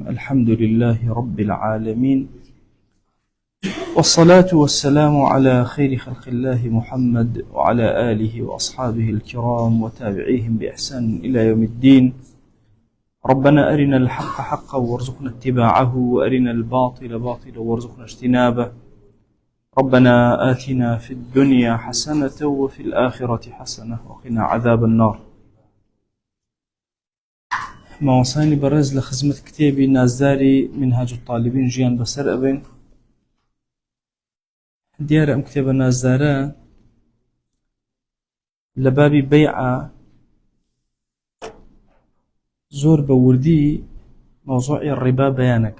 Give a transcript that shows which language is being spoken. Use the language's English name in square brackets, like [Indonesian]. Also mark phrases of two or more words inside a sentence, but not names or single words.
[Arabic] الحمد لله رب العالمين، والصلاة والسلام على خير خلق الله محمد وعلى آله وأصحابه الكرام وتابعيهم بإحسان إلى يوم الدين. ربنا أرنا الحق حقا وارزقنا اتباعه، وأرنا الباطل باطلا وارزقنا اجتنابه. ربنا آتنا في الدنيا حسنة وفي الآخرة حسنة وقنا عذاب النار. [Central Kurdish] ماوەسانی بەڕێز لە خزمەت کتێبی نازداری منهاج الطالبین ژیان بەسەر ئەبێن. دیارە ئەم کتێبە نازدارە لە بابی بەیعە زۆر بە وردی مەوزوعی ڕیبا بەیانەکە.